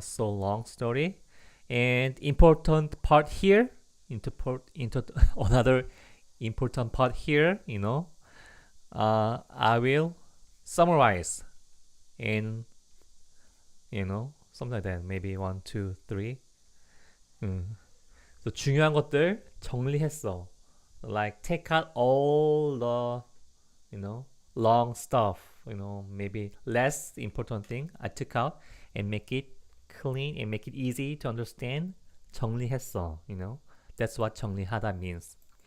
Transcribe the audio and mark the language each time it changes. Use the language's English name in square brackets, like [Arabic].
[English] So long story. And important part here, into another important part here, I will summarize in, something like that. Maybe 1, 2, 3. [Korean] So 중요한 것들 정리했어. [English] Like take out all the, long stuff, maybe less important thing I took out and make it clean and make it easy to understand. 정리했어, That's what 정리하다 means.